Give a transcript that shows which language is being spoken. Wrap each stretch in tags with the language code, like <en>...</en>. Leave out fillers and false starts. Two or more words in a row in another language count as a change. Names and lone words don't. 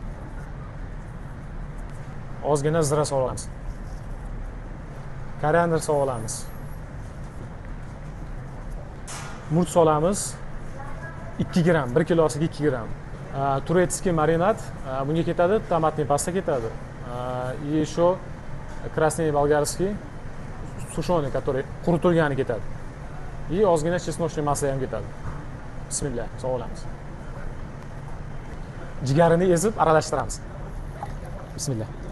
<uz>Ozgina zira solamiz. Koriander solamiz. Murch solamiz. 2 gram, 1 kilosiga 2 gram. Turetskiy marinad bunga ketadi, tomatli pasta ketadi.</uz> <ru>И еще красный болгарский сушеный, который</ru> <uz>quritilgani ketadi. И ozgina chesnochli massa ham ketadi. Bismillah, solamiz. Jigarini ezib aralashtiramiz. Bismillah.</uz>